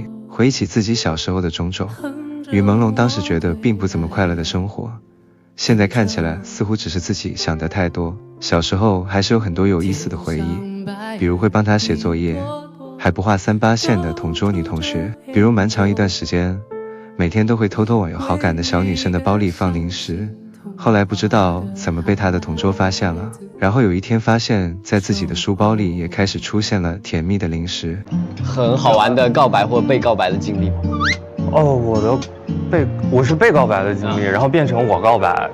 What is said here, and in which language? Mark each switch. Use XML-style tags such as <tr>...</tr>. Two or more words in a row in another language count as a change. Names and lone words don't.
<zh>回憶起自己小時候的種種，於朦朧當時覺得並不怎麼快樂的生活，現在看起來似乎只是自己想得太多。小時候還是有很多有意思的回憶，比如會幫他寫作業，還不畫3/8線的同桌女同學，比如蠻長一段時間，每天都會偷偷往有好感的小女生的包裡放零食，後來不知道怎麼被他的同桌發現了，然後有一天發現在自己的書包裡也開始出現了甜蜜的零食。很好玩的告白或被告白的經歷嗎？我是被告白的经歷，然后变成我告白，</zh>